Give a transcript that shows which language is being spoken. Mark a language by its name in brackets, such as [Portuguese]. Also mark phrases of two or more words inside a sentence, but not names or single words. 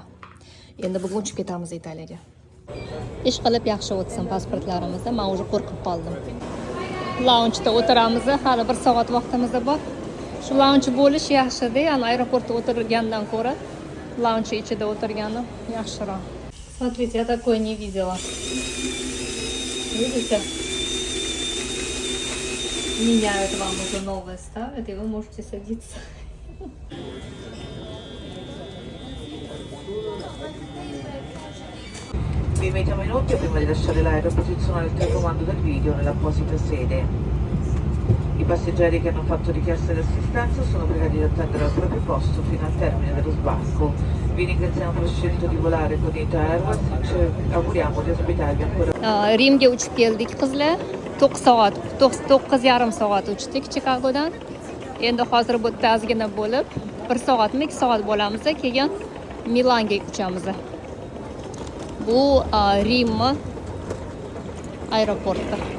[Uzbek] Endi bugun uchib ketamiz Italiyaga. Ish qilib yaxshi o'tsin pasportlarimizda. Men уже qo'rqib qoldim. Lounjda o'tiramiz, hali 1 soat vaqtimiz bor. Shu lounj bo'lish yaxshi-da, aeroportda o'tirgandan ko'ra lounj ichida o'tirganim yaxshiroq. [Russian] Смотрите, я такое не видела. Видите? Меняют вам уже новое, ставят, и вы можете садиться. [Italian] Vi mettiamo in occhio prima di lasciare l'aereo posizionare il telecomando del video nell'apposita sede. I passeggeri che hanno fatto richiesta di assistenza sono pregati di attendere al proprio posto fino al termine dello sbarco. Vi ringraziamo per aver scelto di volare con Ita Airways e ci auguriamo di ospitarvi ancora. [Uzbek] Rimga uchib keldik qizlar. 9:30 soat uchdik Chikagodan. Endi hozir bu ozgina bo'lib 1 soatmi 2 soat bo'lamiz, keyin Milanga uchamiz. Bu Rim aeroporti.